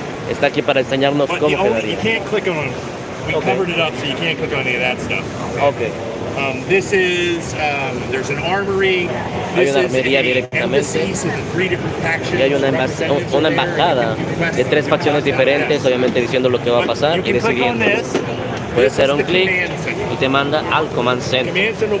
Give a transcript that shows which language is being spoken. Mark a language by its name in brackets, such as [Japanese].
[Spanish] Está aquí para enseñarnos cómo quedaría. [English] We covered it up so you can't click on any of that stuff. Okay. There's an armory. [Spanish] Hay una armería directamente. Y hay una embajada de 3 facciones diferentes, obviamente diciendo lo que va a pasar y decidiendo. Puedes hacer un clic y te manda al Command Center.